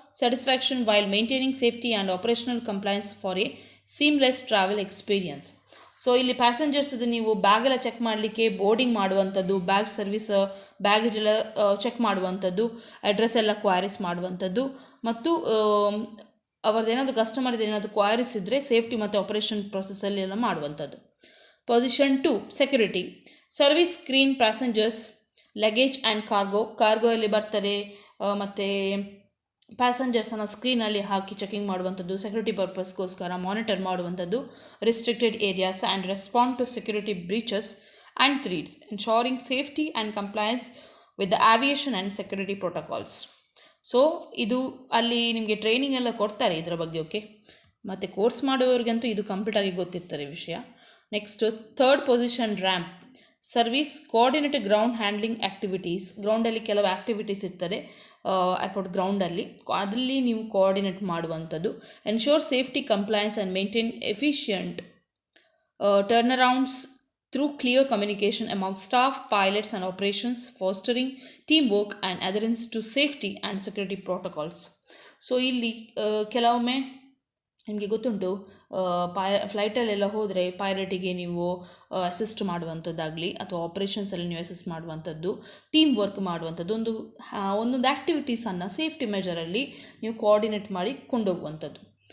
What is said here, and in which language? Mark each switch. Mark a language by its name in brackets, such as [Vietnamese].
[English] satisfaction while maintaining safety and operational compliance for a seamless travel experience. [Kannada] So ಇಲ್ಲಿ passengers ನೀವು bag ಎಲ್ಲ check ಮಾಡಲಿಕ್ಕೆ boarding ಮಾಡುವಂಥದ್ದು, bag service, baggage ಎಲ್ಲ check ಮಾಡುವಂಥದ್ದು, ಅಡ್ರೆಸ್ ಎಲ್ಲ ಕ್ವಾರೀಸ್ ಮಾಡುವಂಥದ್ದು, ಮತ್ತು ಅವ್ರದ್ದು ಏನಾದರೂ ಕಸ್ಟಮರ್ದು ಏನಾದರೂ ಕ್ವಾರೀಸ್ ಇದ್ದರೆ ಸೇಫ್ಟಿ ಮತ್ತು ಆಪರೇಷನ್ ಪ್ರೊಸೆಸಲ್ಲಿ ಎಲ್ಲ ಮಾಡುವಂಥದ್ದು. Position 2 security. Service screen passengers luggage and cargo ಅಲ್ಲಿ ಬರ್ತಾರೆ, ಮತ್ತು ಪ್ಯಾಸೆಂಜರ್ಸನ್ನು ಸ್ಕ್ರೀನಲ್ಲಿ ಹಾಕಿ ಚೆಕಿಂಗ್ ಮಾಡುವಂಥದ್ದು, ಸೆಕ್ಯೂರಿಟಿ ಪರ್ಪಸ್ಗೋಸ್ಕರ ಮಾನಿಟರ್ ಮಾಡುವಂಥದ್ದು, [English] Restricted areas and respond to security breaches and threats, ensuring safety and compliance with the aviation and security protocols. [Kannada] So ಇದು ಅಲ್ಲಿ ನಿಮಗೆ ಟ್ರೈನಿಂಗ್ ಎಲ್ಲ ಕೊಡ್ತಾರೆ ಇದರ ಬಗ್ಗೆ. ಓಕೆ, ಮತ್ತು ಕೋರ್ಸ್ ಮಾಡುವವರಿಗಂತೂ ಇದು ಕಂಪ್ಲೀಟಾಗಿ ಗೊತ್ತಿರ್ತಾರೆ ವಿಷಯ. [English] Next third position ramp. Service coordinated ground handling activities. [Kannada] ಗ್ರೌಂಡಲ್ಲಿ ಕೆಲವು ಆ್ಯಕ್ಟಿವಿಟೀಸ್ ಇರ್ತದೆ ಏರ್ಪೋರ್ಟ್ ಗ್ರೌಂಡಲ್ಲಿ, ಅದರಲ್ಲಿ ನೀವು ಕೋಆರ್ಡಿನೇಟ್ ಮಾಡುವಂಥದ್ದು. [English] Ensure safety compliance and maintain efficient turnarounds through clear communication among staff, pilots and operations, fostering teamwork and adherence to safety and security protocols. [Kannada] So ಇಲ್ಲಿ ಕೆಲವೊಮ್ಮೆ ನಿಮಗೆ ಗೊತ್ತುಂಟು, ಫ್ಲೈಟಲ್ಲೆಲ್ಲ ಹೋದರೆ ಪೈಲಟಿಗೆ ನೀವು ಅಸಿಸ್ಟ್ ಮಾಡುವಂಥದ್ದಾಗಲಿ ಅಥವಾ ಆಪ್ರೇಷನ್ಸಲ್ಲಿ ನೀವು ಅಸಿಸ್ಟ್ ಮಾಡುವಂಥದ್ದು, ಟೀಮ್ ವರ್ಕ್ ಮಾಡುವಂಥದ್ದು, ಒಂದೊಂದು ಆ್ಯಕ್ಟಿವಿಟೀಸನ್ನು ಸೇಫ್ಟಿ ಮೆಜರಲ್ಲಿ ನೀವು ಕೋಆರ್ಡಿನೇಟ್ ಮಾಡಿ ಕೊಂಡೋಗುವಂಥದ್ದು.